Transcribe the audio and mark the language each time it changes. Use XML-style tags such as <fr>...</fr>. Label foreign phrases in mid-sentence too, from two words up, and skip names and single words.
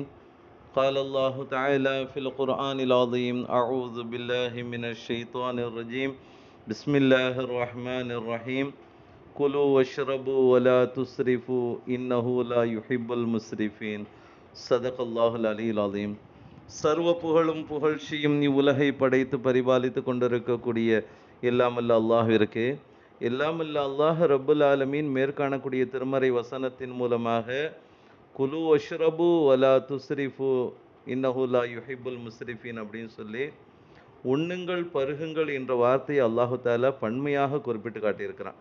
<ar>قال الله تعالى في القرآن العظيم: أعوذ بالله من الشيطان الرجيم. بسم الله الرحمن الرحيم. كلوا واشربوا ولا تسرفوا إنه لا يحب المسرفين. صدق الله العلي العظيم.</ar> <ta>சர்வ புகழும் புகழ்ச்சியும் உலகை படைத்து பரிபாலித்து கொண்டிருக்கக்கூடிய எல்லாமல்ல அல்லாஹ்விற்கு, எல்லாமல்ல அல்லாஹ்</ta> <ar>رب العالمين</ar> <ta>மேற்காணக்கூடிய திருமறை வசனத்தின் மூலமாக</ta> <ar>كلوا واشربوا ولا تسرفوا إنه لا يحب المسرفين</ar> <ta>அப்படின்னு சொல்லி உண்ணுங்கள் பருகுங்கள் என்ற வார்த்தையை</ta> <ar>الله تعالى</ar> <ta>பன்மையாக குறிப்பிட்டு காட்டியிருக்கிறான்.</ta>